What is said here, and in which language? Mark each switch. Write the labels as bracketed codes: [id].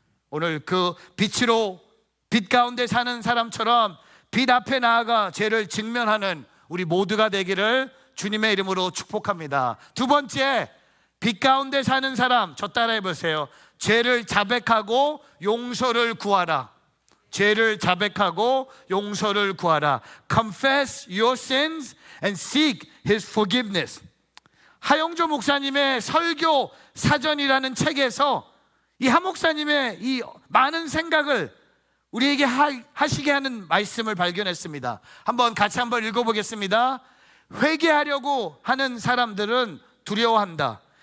[ko] 오늘 그 빛으로, 빛 가운데 사는 사람처럼 빛 앞에 나아가 죄를 직면하는 우리 모두가 되기를 주님의 이름으로 축복합니다. 두 번째, 빛 가운데 사는 사람, 저 따라해 보세요. 죄를 자백하고 용서를 구하라. 죄를 자백하고 용서를 구하라. [en] Confess your sins and seek His forgiveness. [ko] 하용조 목사님의 설교 사전이라는 책에서 이 하 목사님의 이 많은 생각을 우리에게 하시게 하는 말씀을 발견했습니다. 같이 한번 읽어보겠습니다. 회개하려고 하는 사람들은 두려워한다.